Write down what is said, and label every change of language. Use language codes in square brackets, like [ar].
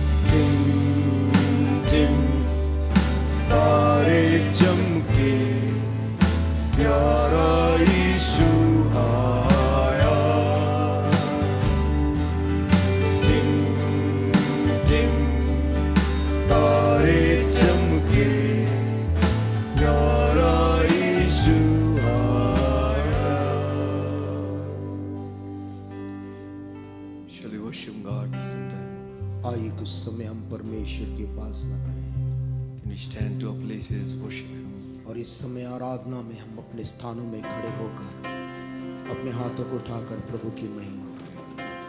[hi] Tim Tim तारे चमके, प्यारा यीशु आया। टिम टिम तारे चमके, प्यारा यीशु आया। [en] Shall we worship God sometime? [hi] आइए कुछ समय हम परमेश्वर की उपासना करें, [en] Can we stand to our places, worship Him? [hi] और इस समय आराधना में हम अपने स्थानों में खड़े होकर अपने हाथों को उठाकर प्रभु की महिमा करेंगे।